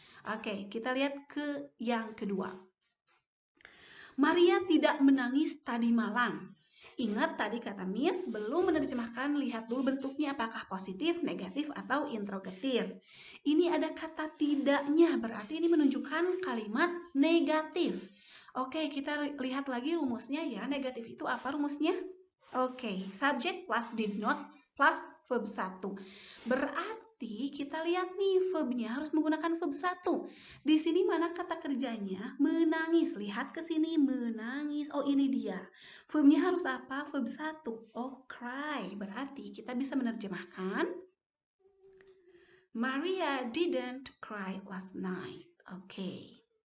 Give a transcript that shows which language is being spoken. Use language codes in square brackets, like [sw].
[id] Oke, kita lihat ke yang kedua. Maria tidak menangis tadi malam. Ingat tadi kata Miss, belum menerjemahkan, lihat dulu bentuknya apakah positif, negatif, atau interrogatif. Ini ada kata tidaknya, berarti ini menunjukkan kalimat negatif. Oke, kita lihat lagi rumusnya ya. Negatif itu apa rumusnya? Oke, [en] subject plus did not plus verb 1. [id] Berarti kita lihat nih verbnya harus menggunakan verb 1. Di sini mana kata kerjanya? Menangis. Lihat ke sini, menangis. Oh, ini dia. Verbnya harus apa? Verb 1. Oh, cry. Berarti kita bisa menerjemahkan [en] Maria didn't cry last night. [id] Oke.